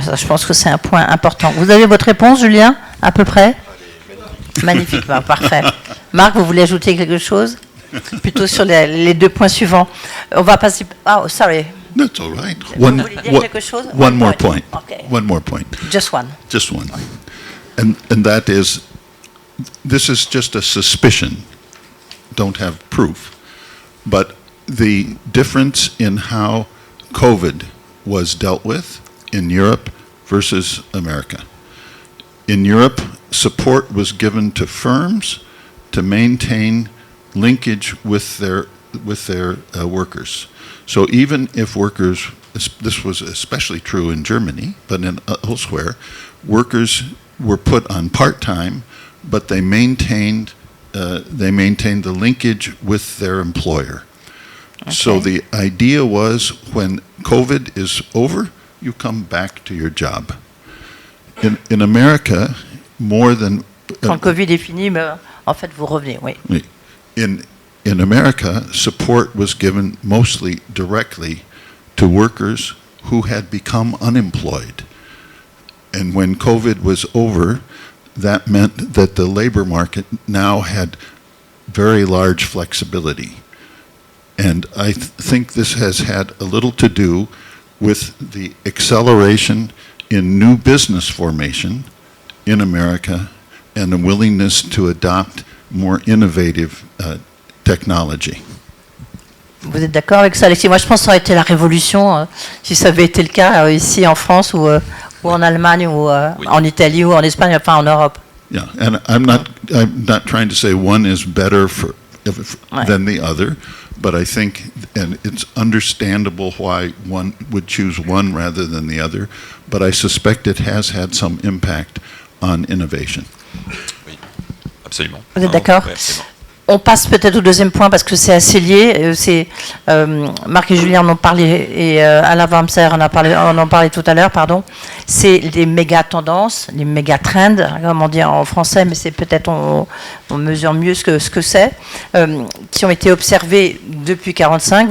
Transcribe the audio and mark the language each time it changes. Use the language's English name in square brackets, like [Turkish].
[French] ça, je pense que c'est un point important. Vous avez votre réponse, Julien, à peu près? Magnifique, parfait. Marc, vous voulez ajouter quelque chose? Plutôt sur les 2 points suivants. On va passer... [English] Oh, sorry. That's all right. [French] Vous voulez dire quelque chose? [English] One more point. Okay. One more point. Just one. Just one. And that is, this is just a suspicion. Don't have proof. But the difference in how COVID was dealt with in Europe versus America. In Europe, support was given to firms to maintain linkage with their workers. So even if workers, this was especially true in Germany, but elsewhere, workers were put on part-time, but they maintained the linkage with their employer. Okay. So the idea was when COVID is over, you come back to your job. In America, more than... [French] Quand le Covid est fini, en fait, vous revenez, oui. [English] In America, support was given mostly directly to workers who had become unemployed. And when COVID was over, that meant that the labor market now had very large flexibility. And I think this has had a little to do with the acceleration in new business formation in America and a willingness to adopt more innovative technology. [French] Vous êtes d'accord avec ça, Alexis? Moi, je pense que ça aurait été la révolution si ça avait été le cas ici en France ou en Allemagne ou en Italie ou en Espagne, enfin en Europe. [English] Yeah, and I'm not trying to say one is better than the other, but I think, and it's understandable why one would choose one rather than the other, but I suspect it has had some impact on innovation. [French] Oui, absolument. Vous êtes d'accord? Oui, absolument. On passe peut-être au deuxième point parce que c'est assez lié. Marc et Julien en ont parlé et Alain Wamser en a parlé tout à l'heure, pardon. C'est les méga tendances, les méga trends, comme on dit en français, mais c'est peut-être on mesure mieux ce que c'est, qui ont été observés depuis 1945.